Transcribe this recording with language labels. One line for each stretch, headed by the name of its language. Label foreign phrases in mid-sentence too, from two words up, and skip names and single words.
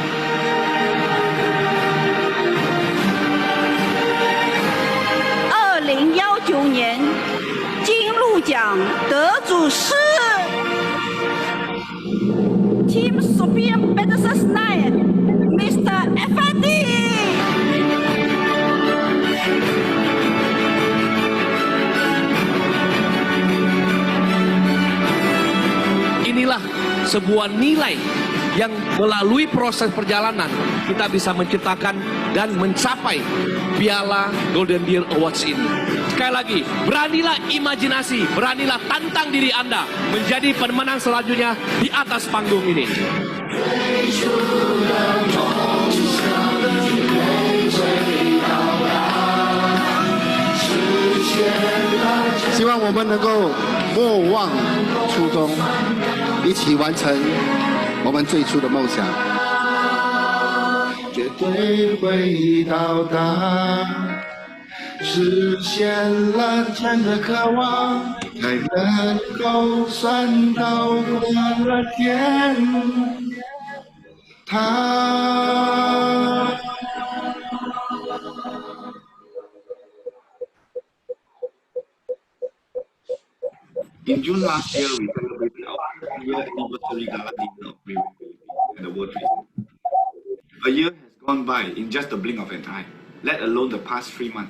Chinese: 2019 年金鹿奖得主是 Team Sophia Peterson 9 Mr. Effendi。
Indonesian: Inilah sebuah nilai yang melalui proses perjalanan kita bisa menciptakan dan mencapai piala Golden Deer Awards ini. Sekali lagi, beranilah imajinasi, beranilah tantang diri Anda menjadi pemenang selanjutnya di atas panggung ini.
Chinese: 希望我们能够莫忘初衷，一起完成我们最初的梦想。绝对会到达，实现了真的渴望，才能够算到过了天堂。
English: In June last year, we celebrated our 10-year anniversary gala dinner of Riway at the World Trade Center. A year has gone by in just the blink of an eye, let alone the past 3 months.